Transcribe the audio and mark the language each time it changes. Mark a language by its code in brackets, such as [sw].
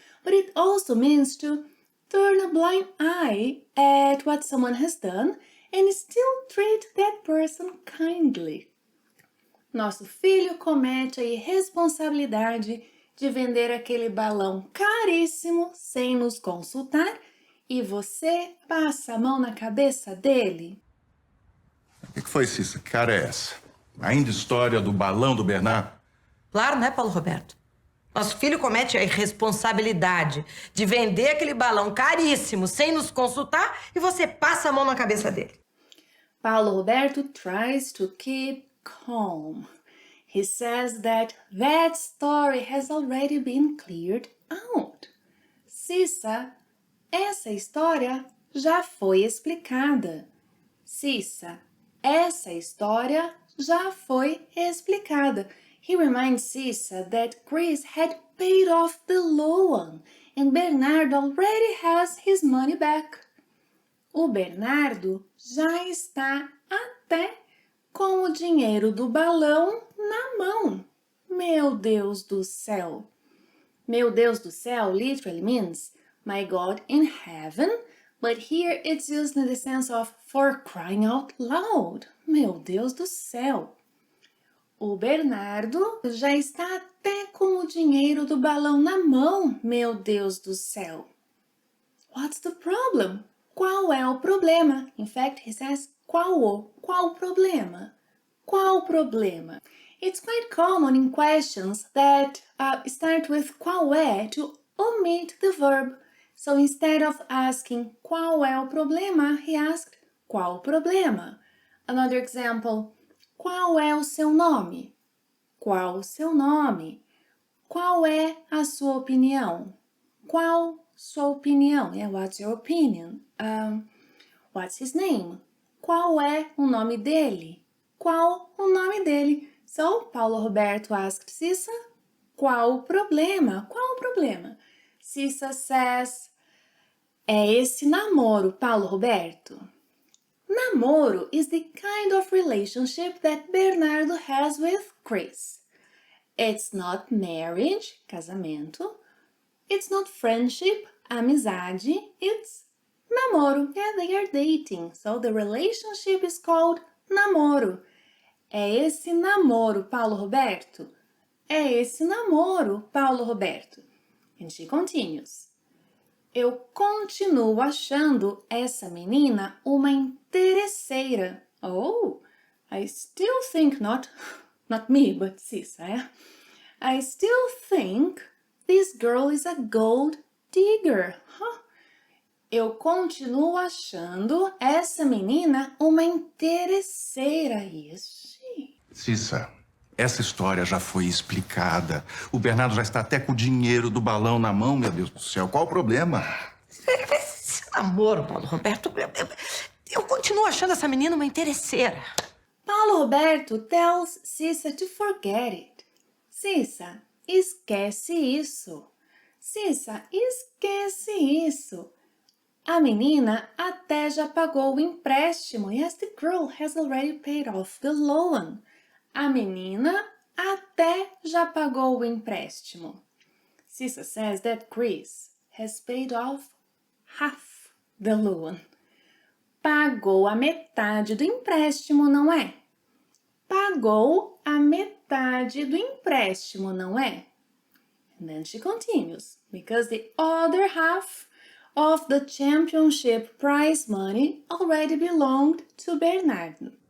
[en] But it also means to turn a blind eye at what someone has done and still treat that person kindly. [pt] Nosso filho comete a irresponsabilidade de vender aquele balão caríssimo sem nos consultar e você passa a mão na cabeça dele. O que foi, Cissa? Que cara é essa? Ainda história do balão do Bernardo? Claro, né, Paulo Roberto? Nosso filho comete a irresponsabilidade de vender aquele balão caríssimo sem nos consultar e você passa a mão na cabeça dele. [en] Paulo Roberto tries to keep calm. He says that story has already been cleared out. [pt] Cissa, essa história já foi explicada. Cissa, essa história já foi explicada. [en] He reminds Cissa that Chris had paid off the loan and Bernardo already has his money back. [pt] O Bernardo já está até com o dinheiro do balão na mão. Meu Deus do céu! Meu Deus do céu [en] literally means my God in heaven, but here it's used in the sense of for crying out loud. [pt] Meu Deus do céu! O Bernardo já está até com o dinheiro do balão na mão. Meu Deus do céu! [en] What's the problem? [pt] Qual é o problema? [en] In fact, he says [pt] qual problema? Qual problema? [en] It's quite common in questions that start with qual é to omit the verb. So instead of asking [pt] qual é o problema, [en] he asked [pt] qual problema? [en] Another example, [pt] qual é o seu nome? Qual o seu nome? Qual é a sua opinião? Qual sua opinião? [en] Yeah, what's your opinion? What's his name? [pt] Qual é o nome dele? Qual o nome dele? [en] So, Paulo Roberto asked Cissa, [pt] qual o problema? Qual o problema? Cissa says, é esse namoro, Paulo Roberto. [en] Namoro is the kind of relationship that Bernardo has with Chris. It's not marriage, casamento. It's not friendship, amizade. It's namoro. Yeah, they are dating. So the relationship is called namoro. [pt] É esse namoro, Paulo Roberto? É esse namoro, Paulo Roberto. [en] And she continues. [pt] Eu continuo achando essa menina uma interesseira. [en] Oh, I still think not me, but Cissa, yeah? I still think this girl is a gold digger. Huh? [pt] Eu continuo achando essa menina uma interesseira. [en] Yes, [pt] Cissa, essa história já foi explicada. O Bernardo já está até com o dinheiro do balão na mão, meu Deus do céu. Qual o problema? Esse namoro, Paulo Roberto, eu continuo achando essa menina uma interesseira. [en] Paulo Roberto tells Cissa to forget it. [pt] Cissa, esquece isso. Cissa, esquece isso. A menina até já pagou o empréstimo. [en] Yes, the girl has already paid off the loan. [pt] A menina até já pagou o empréstimo. [en] Cissa says that Chris has paid off half the loan. [pt] Pagou a metade do empréstimo, não é? Pagou a metade do empréstimo, não é? [en] And then she continues, because the other half of the championship prize money already belonged to Bernardo.